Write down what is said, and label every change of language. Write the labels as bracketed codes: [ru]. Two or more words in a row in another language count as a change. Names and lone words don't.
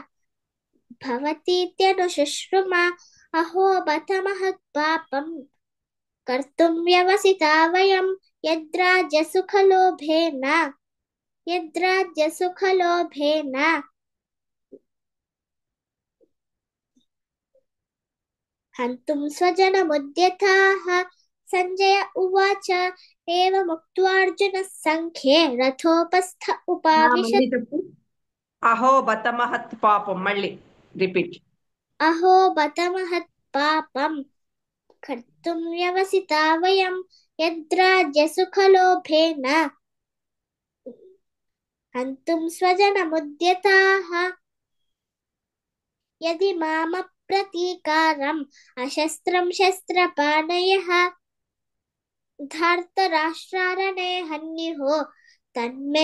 [sa] भवतीत्यनुशुश्रुमा अहो बत महत्पापम् कर्तुं व्यवसिता वयं यद्राज्यसुखलोभेन हन्तुं स्वजनमुद्यताः सञ्जय उवाच एवमुक्त्वार्जुनः सङ्ख्ये रथोपस्थ उपाविशत् [te] మళ్ళీ చెప్పు. [sa] అహో బత మహత్ పాపం. [te] మళ్ళీ రిపీట్. [sa] अहो बत महत्पापम् कर्तुं व्यवसिता वयं यद्राज्यसुखलोभेन हन्तुं स्वजनमुद्यताः यदि मामप्रतीकारम् अशस्त्रं शस्त्रपाणयः धार्तराष्ट्रारणे हन्युः तन्मे